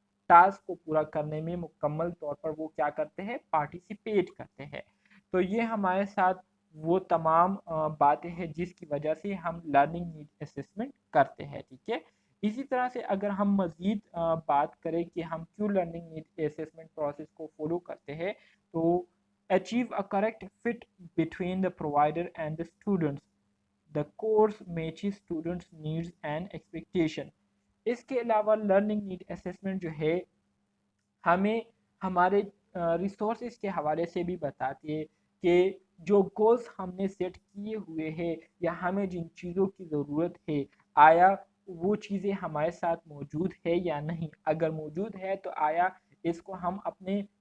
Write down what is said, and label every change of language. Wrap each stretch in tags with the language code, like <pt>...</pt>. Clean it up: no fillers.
<ur>Task کو پورا کرنے میں مکمل طور پر وہ کیا کرتے ہیں، پارٹیسپیٹ کرتے ہیں۔ تو یہ ہمارے ساتھ وہ تمام باتیں ہیں جس کی وجہ سے ہم لرننگ نیڈ اسیسمنٹ کرتے ہیں، ٹھیک ہے۔ اسی طرح سے اگر ہم مزید بات کریں کہ ہم کیوں لرننگ نیڈ اسیسمنٹ پروسیس کو فالو کرتے ہیں، تو</ur> <en>achieve a correct fit between the provider and the students. The course matches students' needs and expectation.</en> <ur>اس کے علاوہ لرننگ نیڈ اسیسمنٹ جو ہے ہمیں ہمارے ریسورسز کے حوالے سے بھی بتاتی ہے کہ جو گولز ہم نے سیٹ کیے ہوئے ہیں یا ہمیں جن چیزوں کی ضرورت ہے، آیا وہ چیزیں ہمارے ساتھ موجود ہے یا نہیں، اگر موجود ہے تو آیا اس کو ہم اپنے</ur>